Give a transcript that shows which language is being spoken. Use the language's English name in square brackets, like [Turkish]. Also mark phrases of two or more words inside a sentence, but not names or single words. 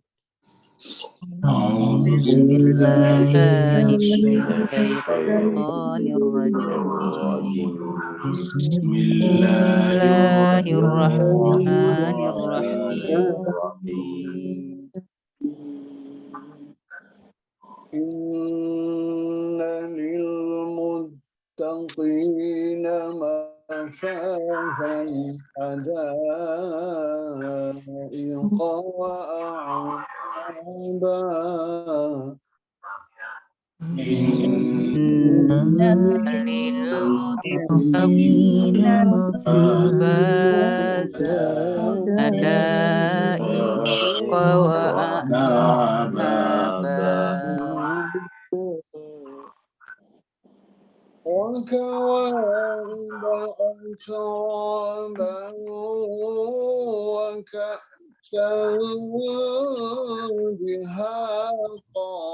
[Arabic] أعوذ بالله من الشيطان الرجيم. Bismillahirrahmanirrahim. إن للمتقين مفازا حدائق وأعنابا. إن للمتقين مفازا حدائق وأعنابا. وكواعب أترابا وكأسا دهاقا